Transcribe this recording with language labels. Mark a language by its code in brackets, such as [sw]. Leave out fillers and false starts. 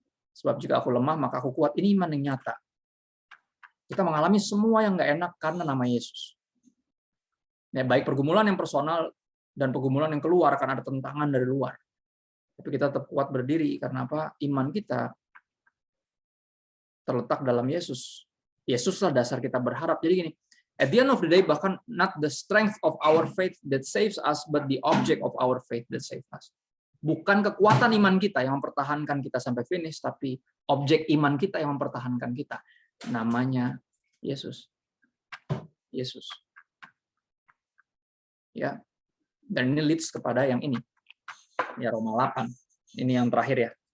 [id] Sebab jika aku lemah, maka aku kuat. Ini iman yang nyata. Kita mengalami semua yang nggak enak karena nama Yesus. Ya, baik pergumulan yang personal dan pergumulan yang keluar karena ada tentangan dari luar. Tapi kita tetap kuat berdiri karena apa? Iman kita terletak dalam Yesus. Yesuslah dasar kita berharap. Jadi gini, [en] at the end of the day, [id] bahkan [en] not the strength of our faith that saves us, but the object of our faith that saves us. [id] Bukan kekuatan iman kita yang mempertahankan kita sampai finish, tapi objek iman kita yang mempertahankan kita. Namanya Yesus. Yesus. Ya. Dan ini leads kepada yang ini. Ya, Roma 8. Ini yang terakhir ya.